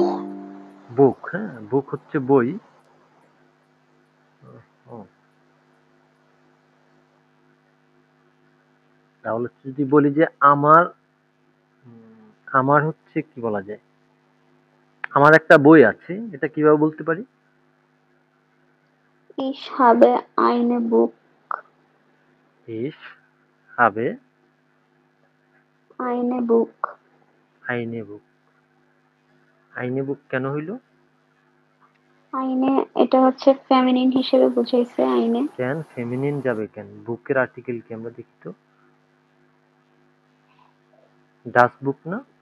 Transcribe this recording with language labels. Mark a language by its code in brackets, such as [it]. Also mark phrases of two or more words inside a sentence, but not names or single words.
[bn] বুক, হ্যাঁ, বুক হচ্ছে বই। ও, তাহলে যদি বলি যে আমার আমার হচ্ছে কি বলা যায়, আমার একটা বই আছে, এটা কিভাবে বলতে পারি? [de] Ich habe eine Buch. ich habe Eine Buch. eine Buch. eine Buch [bn] কেন হইল? Eine এটা হচ্ছে ফেমিনিন হিসেবে বুঝাইছে আইনে। কেন ফেমিনিন যাবে কেন? বুকের আর্টিকেল কি আমরা দেখি তো? [de] das Buch না?